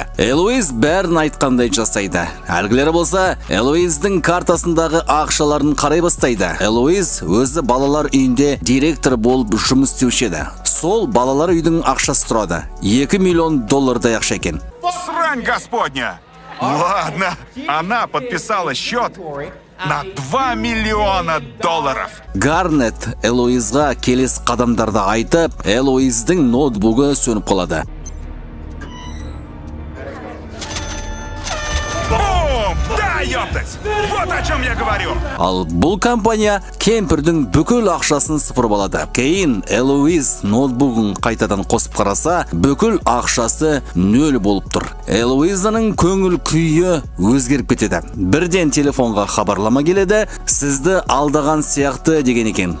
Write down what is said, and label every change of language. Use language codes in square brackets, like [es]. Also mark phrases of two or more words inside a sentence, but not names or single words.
[kk] Элоиз бәрін айтқандай жасайды. Әлгілері болса, Элоиздің картасындағы ақшаларын қарай бастайды. Элоиз өзі балалар үйінде директор болып жұмыс істеуші еді. Сол балалар үйдің ақшасы тұрады. 2 миллион доллардай ақша екен. [ru] Срань господня! Ладно, она подписала счет на 2 миллиона долларов. [kk] Гарнет Элоизға келесі қадамдарды айтып, Элоиздің ноутбугі сөніп қалады. [ru] Да, ёптать! Вот о чем я говорю! [kk] Ал бұл компания кемпірдің бүкіл ақшасын сыпырып алады. Кейін Элоиз ноутбугын қайтадан қосып қараса, бүкіл ақшасы нөл болып тұр. Элоизаның көңіл күйі өзгеріп кетеді. Бірден телефонға хабарлама келеді, сізді алдаған сияқты деген екен.